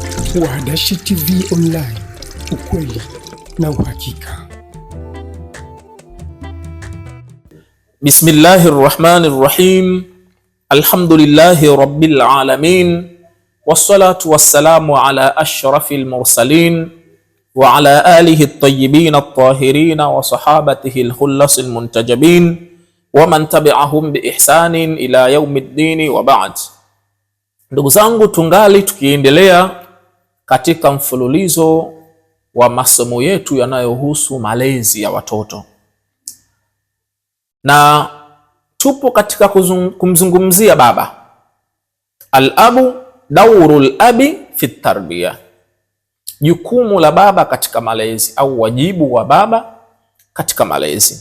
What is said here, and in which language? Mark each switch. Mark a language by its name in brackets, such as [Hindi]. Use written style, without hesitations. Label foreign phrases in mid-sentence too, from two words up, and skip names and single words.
[Swahili] Wahdashi TV Online, ukweli na uhakika. [Arabic] بسم الله الرحمن الرحيم. الحمد لله رب العالمين. والصلاة والسلام على أشرف المرسلين وعلى آله الطيبين الطاهرين وصحابته الخلص المنتجبين ومن تبعهم بإحسان إلى يوم الدين وبعد. [Swahili] Ndugu zangu, tungali tukiendelea katika mfululizo wa masomo yetu yanayohusu malezi ya watoto, na tupo katika kumzungumzia baba. [Arabic] الأب دور الأب في التربية, [Swahili] jukumu la baba katika malezi au wajibu wa baba katika malezi.